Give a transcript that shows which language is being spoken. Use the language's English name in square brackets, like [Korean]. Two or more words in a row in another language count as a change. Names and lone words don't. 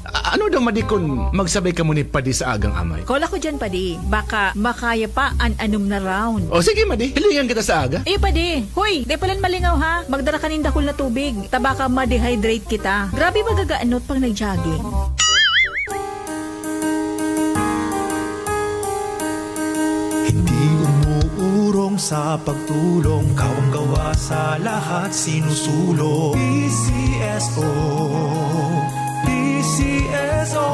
[Bikol] Ano daw, Madi, kung magsabay ka mo ni Padi sa agang amay? Kola ko dyan padi, baka makaya pa an anom na round. O sige, Madi, hilingan kita sa aga. Iyo padi, hoy, di palan malingaw ha. Magdala kanin dakol na tubig. Tabaka ma-dehydrate kita. Grabe magagaanot pag nag-jogging. [Filipino] Hindi umuurong sa pagtulong, kawang gawa sa lahat sinusulong. PCSO, PCSO.